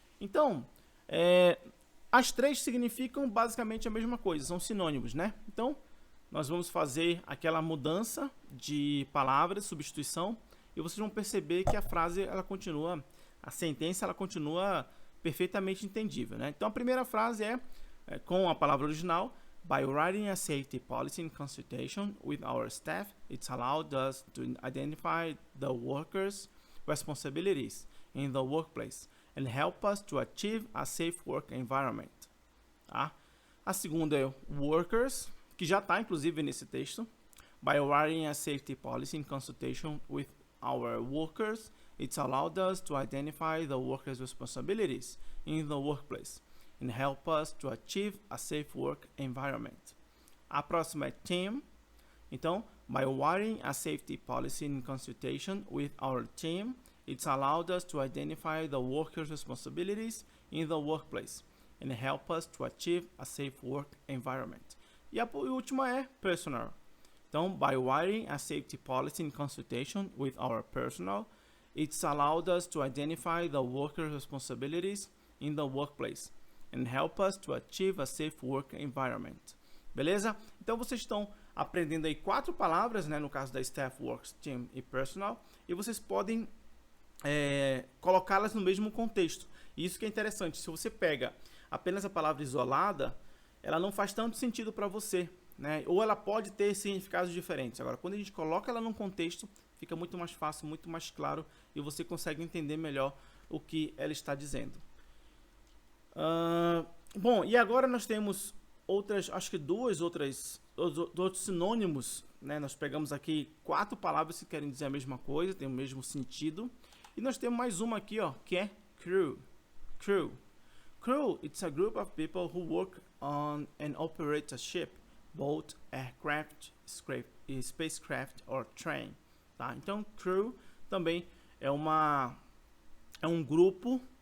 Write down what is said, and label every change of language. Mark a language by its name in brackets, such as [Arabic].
[Portuguese] Então, as três significam basicamente a mesma coisa, são sinônimos, né? Então, nós vamos fazer aquela mudança de palavras, substituição, e vocês vão perceber que a frase, ela continua, a sentença, ela continua perfeitamente entendível, né? Então, a primeira frase é com a palavra original: [English] by writing a safety policy in consultation with our staff, it's allowed us to identify the workers' responsibilities in the workplace and help us to achieve a safe work environment. [Portuguese] Tá? A segunda é workers, que já está inclusive nesse texto. [English] By writing a safety policy in consultation with our workers, it's allowed us to identify the workers' responsibilities in the workplace and help us to achieve a safe work environment. [Portuguese] A próxima é team. Então, [English] by writing a safety policy in consultation with our team, it's allowed us to identify the workers' responsibilities in the workplace and help us to achieve a safe work environment. [Portuguese] E a última é personal. Então, [English] by writing a safety policy in consultation with our personnel, it's allowed us to identify the workers' responsibilities in the workplace and help us to achieve a safe work environment. [Portuguese] Beleza? Então, vocês estão aprendendo aí 4 palavras, né, no caso da staff, works, team e personal, e vocês podem colocá-las no mesmo contexto. Isso que é interessante. Se você pega apenas a palavra isolada, ela não faz tanto sentido para você, né? Ou ela pode ter significados diferentes. Agora, quando a gente coloca ela num contexto, fica muito mais fácil, muito mais claro, e você consegue entender melhor o que ela está dizendo. Bom, e agora nós temos outras, acho que outros sinônimos, né? Nós pegamos aqui 4 palavras que querem dizer a mesma coisa, tem o mesmo sentido. E nós temos mais uma aqui, ó, que é crew. [English] Crew. Crew, it's a group of people who work on and operate a ship, boat, aircraft, spacecraft or train. [Portuguese] Tá? Então, crew também é um grupo.